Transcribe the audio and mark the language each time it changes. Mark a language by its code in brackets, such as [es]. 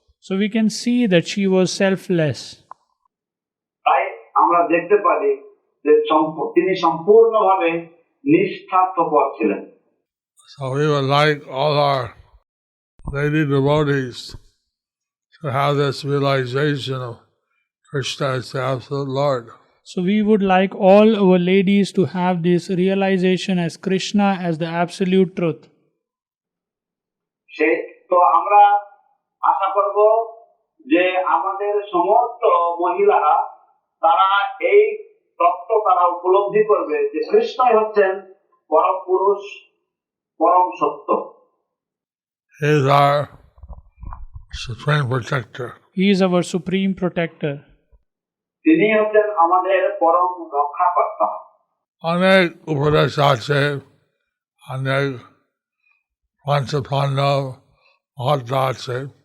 [en] So we can see that she was selfless. [bn] তাই আমরা দেখতে পারি যে তিনি সম্পূর্ণভাবে নিঃস্বার্থপর ছিলেন। [en] So we would like all our lady devotees to have this realization of Krishna as the absolute Lord. So we would like all our ladies to have this realization as Krishna as the absolute truth. [bn] তো আমরা আশা করব যে আমাদের সমস্ত মহিলারা তারা এই তত্ত্ব তারা উপলব্ধি করবে যে কৃষ্ণই হচ্ছেন পরম পুরুষ, পরম সত্য। [en] He is our supreme protector. He is our supreme protector. [bn] তিনি হচ্ছেন আমাদের পরম রক্ষাকর্তা। অনেক উপদেশ আছে, অনেক পঞ্চপাণ্ডব মহাত্মা আছে।